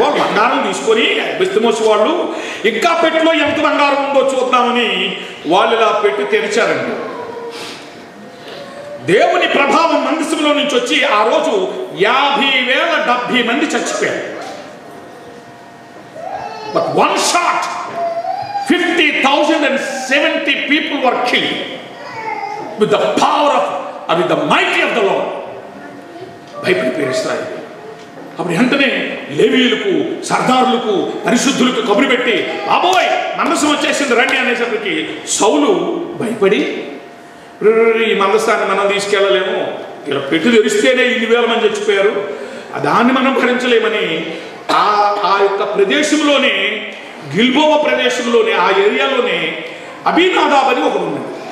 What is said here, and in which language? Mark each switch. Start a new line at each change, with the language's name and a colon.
Telugu: వాళ్ళు బంగారం తీసుకొని బెత్షెమోషు వాళ్ళు ఇంకా పెట్టిలో ఎంత బంగారం ఉందో చూద్దామని వాళ్ళు ఇలా పెట్టి తెరిచారండి. దేవుని ప్రభావం మందసంలో నుంచి వచ్చి ఆ రోజు 50,070 మంది చచ్చిపోయారు.
English: But one shot, 50,070 people were killed with the power of, or with the mighty of the Lord.
Telugu: భయపడిపోయారు ఇశ్రాయేలు. అప్పుడు వెంటనే లేవీయులకు, సర్దారులకు, పరిశుద్ధులకు కబురు పెట్టి, బాబోయ్ మందసం వచ్చేసింది రండి అనేసరికి సౌలు భయపడి, ఈ మందసాన్ని మనం తీసుకెళ్ళలేము, ఇలా పెట్టి తెరిస్తేనే 1,000 మంది చచ్చిపోయారు, దాన్ని మనం భరించలేమని ఆ యొక్క ప్రదేశంలోనే, గిల్బోవ ప్రదేశంలోనే, ఆ ఏరియాలోనే అబీనాదాబ్ అని ఒకడు ఉన్నాడు.